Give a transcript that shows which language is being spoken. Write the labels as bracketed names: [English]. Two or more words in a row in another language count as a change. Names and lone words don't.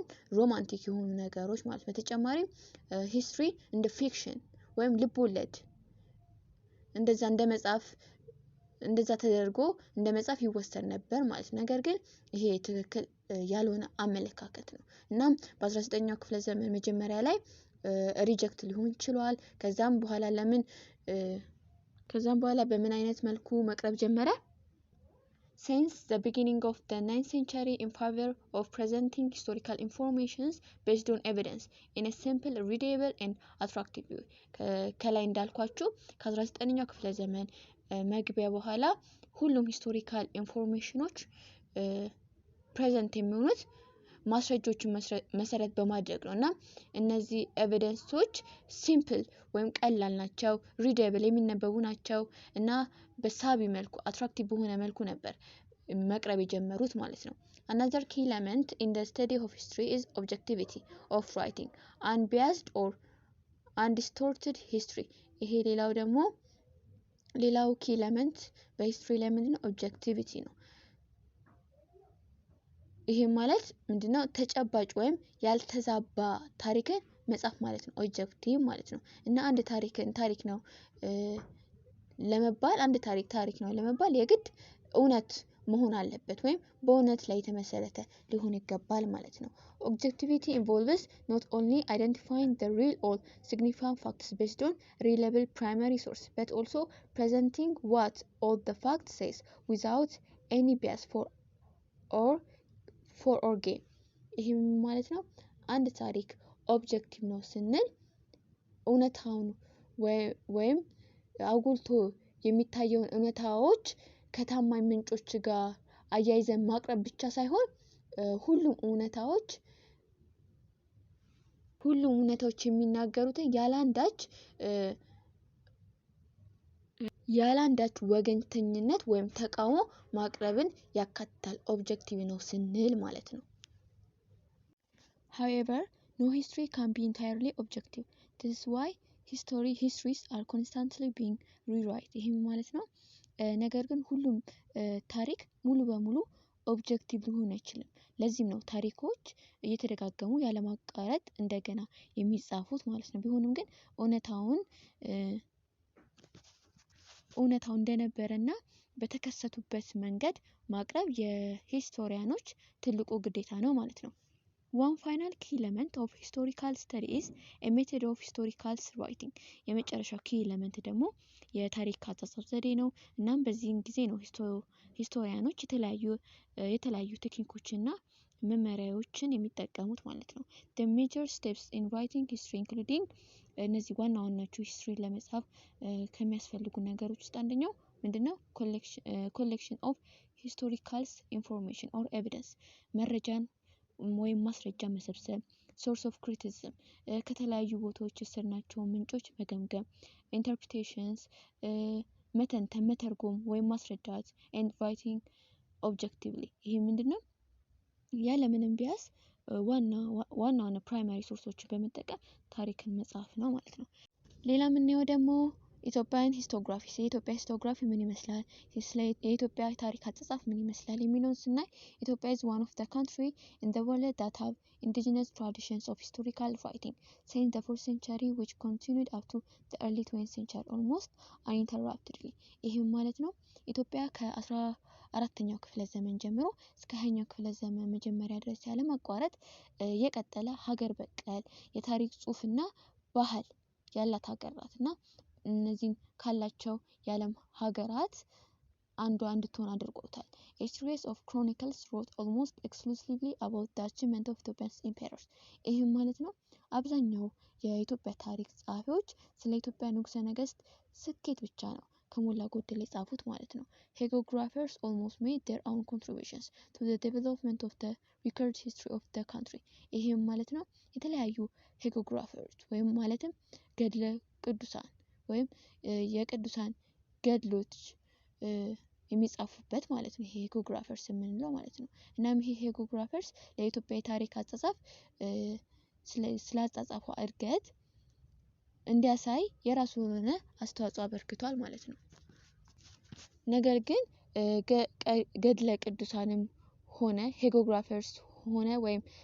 [Amharic] ሮማንቲክ የሆኑ ነገሮች ማለት። በተጨማሪም ሂስትሪ እንደ ፊክሽን ወይም ልቦለድ እንደዛ ተደርጎ እንደ መጻፍ ይወሰድ ነበር ማለት። ነገር ግን ይሄ ትክክል ያልሆነ አመለካከት ነው። እናም በ19ኛው ክፍለ ዘመን መጀመሪያ ላይ ሪጀክት ሊሆን ይችላል። ከዛም በኋላ በምን አይነት መልኩ መቅረብ ጀመረ? [English] since the beginning of the 9th century in favor of presenting historical informations based on evidence in a simple, readable and attractive way. [Amharic] ከላይ እንዳልኳችሁ ከ19ኛው ክፍለ ዘመን መግቢያ በኋላ ሁሉም [English] historical informations present [Amharic] የሚሆኑት ማስረጃዎችን መሰረት በማድረግ ነውና እነዚህ ኤቪደንሶች ሲምፕል ወይም ቀላል ናቸው፣ ሪደብል የሚነበቡ ናቸው እና በሳቢ መልኩ አትራክቲቭ በሆነ መልኩ ነበር መቅረብ የጀመሩት ማለት ነው። [English] Another key element in the study of history is objectivity of writing, unbiased or undistorted history. [Amharic] ይሄ ሌላው [English] key element [Amharic] በሂስትሪ ላይ ምንድነው? ኦብጀክቲቪቲ ነው። ይሄ ማለት ምንድነው? ተጨባጭ ወይም ያልተዛባ ታሪክን መጻፍ ማለት ነው፣ ኦብጀክቲቭ ማለት ነው። እና አንድ ታሪክ ነው ለመባል የግድ እውነት መሆን አለበት ወይም በእውነት ላይ የተመሰረተ ሊሆን ይገባል ማለት ነው። [English] Objectivity involves not only identifying the real or significant facts based on reliable primary source, but also presenting what all the facts says without any bias for or against. [Amharic] ይሄም ማለት ነው አንድ ታሪክ ኦብጀክቲቭ ነው ስንል እውነታውን ወይም አጉልቶ የሚታየውን እውነታዎች ከታማኝ ምንጮች ጋር አያይዘን ማቅረብ ብቻ ሳይሆን ሁሉም እውነታዎች የሚናገሩትን ያላንዳች ወገንተኝነት ወይም ተቃውሞ ማቅረብን ያካትታል ኦብጀክቲቭ ነው ስንል ማለት ነው። [English] However, no history can be entirely objective. This is why histories are constantly being rewritten. [Amharic] ይሄ ማለት ነው ነገር ግን ሁሉም ታሪክ ሙሉ በሙሉ ኦብጀክቲቭ ሊሆን አይችልም። ለዚህም ነው ታሪኮች እየተደጋገሙ ያለማቋረጥ እንደገና የሚጻፉት ማለት ነው። ቢሆንም ግን እውነታውን እንደነበረና በተከሰቱበት መንገድ ማቅረብ የሂስቶሪያኖች ትልቁ ግዴታ ነው ማለት ነው። [English] One final key element of historical study is a method of historical writing. [Amharic] የመጨረሻው [English] key element [Amharic] ደግሞ የታሪክ አጻጻፍ ዘዴ ነው። እናም በዚህን ጊዜ ነው ሂስቶሪያኖች የተለያዩ ቴክኒኮችና መመሪያዎችን የሚጠቀሙት ማለት ነው። [English] The major steps in writing history including [Amharic] እነዚህ ዋና ዋናዎቹ ሂስትሪ ለመጻፍ ከሚያስፈልጉ ነገሮች ውስጥ አንደኛው ምንድነው? [English] collection of historical information or evidence [Amharic] መረጃን ወይም ማስረጃ መሰብሰብ፣ [English] source of criticism [Amharic] ከተለያዩ ቦታዎች የወሰድናቸው ምንጮች መገምገም፣ interpretations መተርጎም ወይም ማስረዳት [English] and writing objectively [Amharic] ይሄ ምንድነው? ያለምንም ቢያስ ዋና [English] primary sources [Amharic] በመጠቀም ታሪክን መጻፍ ነው ማለት ነው። ሌላ የምናየው ደግሞ [English] Ethiopian historiography [Amharic] የኢትዮጵያ ሂስቶግራፊ ምን ይመስላል፣ የኢትዮጵያ ታሪክ አጻጻፍ ምን ይመስላል የሚለውን ስናይ ኢትዮጵያ [English] is one of the country in the world that have indigenous traditions of historical writing since the 4th century which continued up to the early 20th century almost uninterruptedly። [Amharic] ይህም ማለት ነው ኢትዮጵያ ከ14ኛው ክፍለ ዘመን ጀምሮ እስከ 20ኛው ክፍለ ዘመን መጀመሪያ ድረስ ያለማቋረጥ የቀጠለ ሀገር በቀል የታሪክ ጽሑፍና ባህል ያላት ሀገር ናትና እነዚህን ካላቸው የዓለም ሀገራት አንዷ እንድትሆን አድርጎታል። [English] A series of chronicles wrote almost exclusively about the achievement of Ethiopian emperors። [Amharic] ይህም ማለት ነው አብዛኛው የኢትዮጵያ ታሪክ ጸሐፊዎች ስለ ኢትዮጵያ ንጉሠ ነገሥት ስኬት ብቻ ነው ከሞላ ጎደል የጻፉት ማለት ነው። [English] Histographies almost made their own contributions to the development of the recorded history of the country። [Amharic] ይህም ማለት ነው የተለያዩ ሄጎግራፈሮች ወይም ማለትም ገድለ ቅዱሳን ወይም የቅዱሳን ገድሎች የሚጻፉበት ማለት ነው። ይሄ ሄጎግራፈርስ የምንለው ማለት ነው። እናም ይሄ ሄጎግራፈርስ ለኢትዮጵያ የታሪክ አጻጻፍ ስለ አጻጻፏ እድገት እንዲያሳይ የራሱ የሆነ አስተዋጽኦ አበርክቷል ማለት ነው። ነገር ግን ገድለ ቅዱሳንም ሆነ ሄጎግራፈርስ ሆነ ወይም